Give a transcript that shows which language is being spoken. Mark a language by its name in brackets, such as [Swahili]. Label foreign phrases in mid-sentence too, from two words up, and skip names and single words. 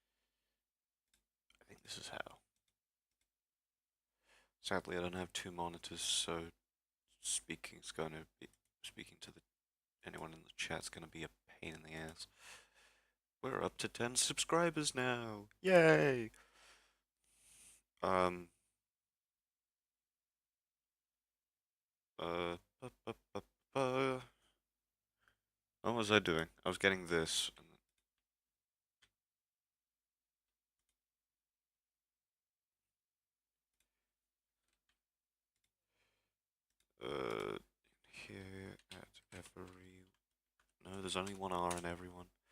[English] I think this is how. Sadly, I don't have two monitors, so speaking to anyone in the chat's gonna be a pain in the ass. We're up to 10 subscribers now. Yay! Um uh bu- bu- bu- bu- what was I doing? I was getting this. Uh here at every no, there's only one R in everyone.